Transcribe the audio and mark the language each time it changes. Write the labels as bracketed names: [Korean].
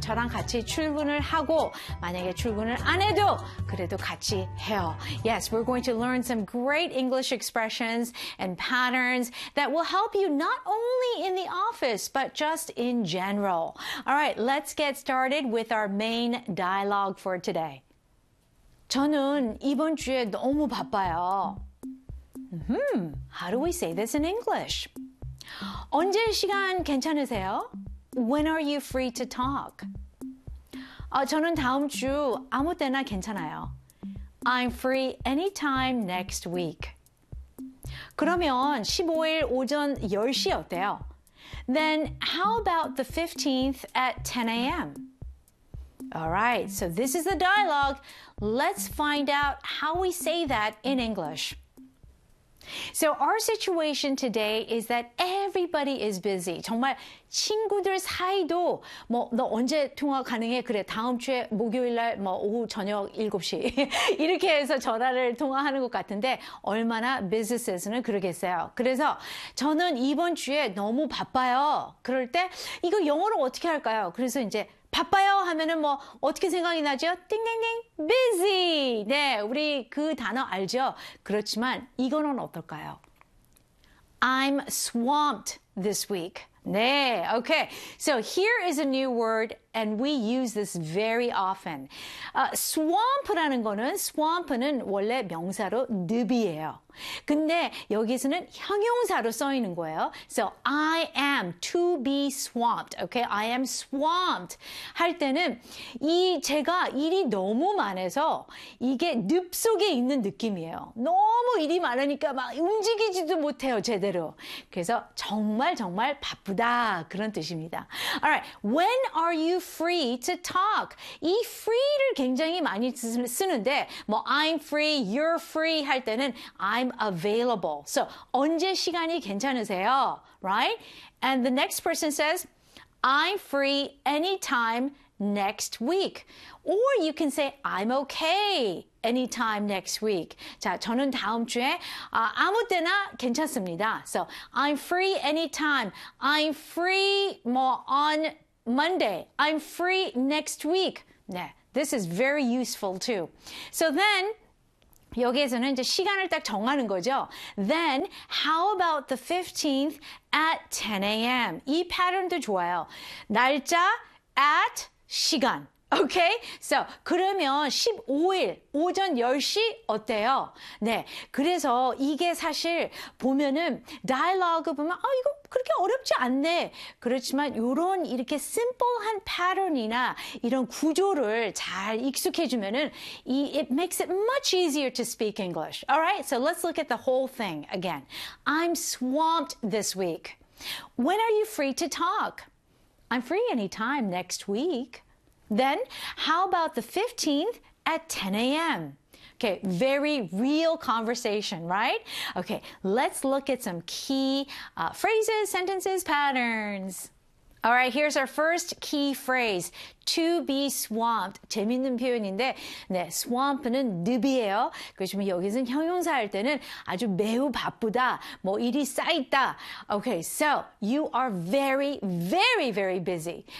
[Korean] 저랑 같이 출근을 하고 만약에 출근을 안 해도 그래도 같이 해요. [English] Yes, we're going to learn some great English expressions and patterns that will help you not only in the office but just in general. All right, let's get started with our main dialogue for today. [Korean] 저는 이번 주에 너무 바빠요. [English] How do we say this in English? [Korean] 언제 시간 괜찮으세요? [English] When are you free to talk? [Korean] 저는 다음 주 아무 때나 괜찮아요. [English] I'm free anytime next week. [Korean] 그러면 15일 오전 10시 어때요? [English] Then how about the 15th at 10 a.m.? All right, so this is the dialogue. Let's find out how we say that in English. So our situation today is that everybody is busy. [Korean] 정말 친구들 사이도 뭐 너 언제 통화 가능해? 그래 다음 주에 목요일 날 뭐 오후 저녁 7시 이렇게 해서 전화를 통화하는 것 같은데 얼마나 business에서는 그러겠어요. 그래서 저는 이번 주에 너무 바빠요. 그럴 때 이거 영어로 어떻게 할까요? 그래서 이제 바빠요 하면은 뭐 어떻게 생각이 나죠? 띵띵띵 busy. 네, 우리 그 단어 알죠? 그렇지만 이거는 어떨까요? [English] I'm swamped this week. [Korean] 네, [English] okay. So here is a new word and we use this very often. [Korean] Swamp라는 거는 swamp는 원래 명사로 늪이에요. 근데 여기서는 형용사로 써 있는 거예요. [English] So I am to be swamped. Okay? I am swamped [Korean] 할 때는 이 제가 일이 너무 많아서 이게 늪 속에 있는 느낌이에요. 너무 일이 많으니까 막 움직이지도 못해요, 제대로. 그래서 정말 정말 바쁘다 그런 뜻입니다. [English] All right. When are you free to talk? [Korean] 이 free를 굉장히 많이 쓰는데 뭐 [English] I'm free, you're free [Korean] 할 때는 [English] I'm available. [Korean] So, 언제 시간이 괜찮으세요? [English] Right? And the next person says, I'm free anytime next week. Or you can say, I'm okay anytime next week. [Korean] 자, 저는 다음 주에 아무 때나 괜찮습니다. [English] So, I'm free anytime. I'm free more on Monday. I'm free next week. 네, this is very useful too. So then, [Korean] 여기에서는 이제 시간을 딱 정하는 거죠. [English] Then, how about the 15th at 10 a.m.? [Korean] 이 패턴도 좋아요. 날짜, at, 시간. Okay? So, 그러면 15일, 오전 10시 어때요? 네, 그래서 이게 사실 보면은 dialogue 보면 아, 이거 그렇게 어렵지 않네. 그렇지만 이런 이렇게 심플한 패턴이나 이런 구조를 잘 익숙해주면은 이, [English] it makes it much easier to speak English. Alright, so let's look at the whole thing again. I'm swamped this week. When are you free to talk? I'm free anytime next week. Then, how about the 15th at 10 a.m.? Okay, very real conversation, right? Okay, let's look at some key phrases, sentences, patterns. All right, here's our first key phrase, to be swamped. [Korean] 재밌는 표현인데, 네, swamp는 늪이에요. 그렇지만 여기서는 형용사일 때는 아주 매우 바쁘다, 뭐 일이 쌓였다. [English] Okay, so you are very, very, very busy.